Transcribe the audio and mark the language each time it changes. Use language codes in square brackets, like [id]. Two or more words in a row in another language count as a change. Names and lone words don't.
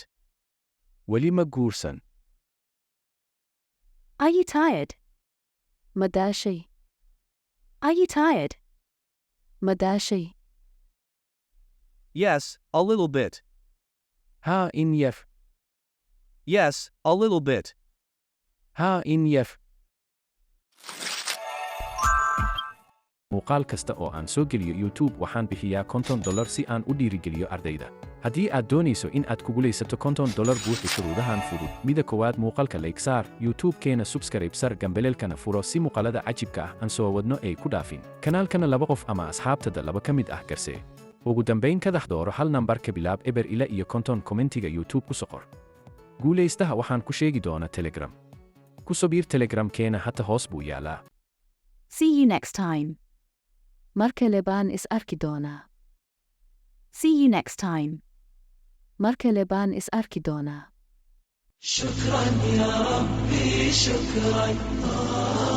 [so] Weli ma guursan. [en] Are you tired? [so] ma daashay? [en] Are you tired? [so] ma daashay? [en] Yes, a little bit. [so] Haa, in yar. [en] Yes, a little bit. [so] Haa, in yar. Muuqaal kasta oo aan soo geliyo YouTube waxaan bixiyaa $50 si aan u dhiirigeliyo ardayda. Haddii aad doonayso in aad ku guulaysato $50 buuxi shuruudahan fudud. Mida koowaad muuqaalka like saar, YouTube-keena subscribe sar gambaleelkana furo si muuqaalada cajibka ah aan soo wadno ay ku dhaafin. Kanaalkana 2 qof ama asxaabtada 2 ka mid ah garsee. Ugu dambayn ka dooro hal nambar ka bilaab eber ila iyo konton kommentiga YouTube ku soo qor. Guulaystaha waxaan ku sheegi doonaa Telegram. Ku soo biir Telegram-keena hata hoos buu yaalaa. [en] See you next time. [so] mar kale baan is arki doonaa. [en] See you next time. [so] mar kale baan is arki doonaa. [ar] شكرا يا ربي شكرا